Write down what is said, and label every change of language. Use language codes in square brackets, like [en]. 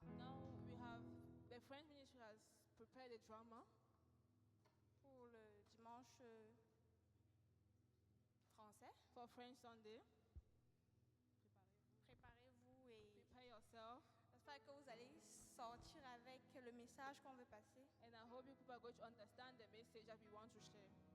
[en] Now we have the French ministry has prepared a drama [fr] pour le dimanche français. [en] for French Sunday. [fr] Préparez-vous et [en] Prepare yourself, [fr] j'espère que vous allez sortir avec le message qu'on veut passer. [en] and I hope you people are going to understand the message that we want to share.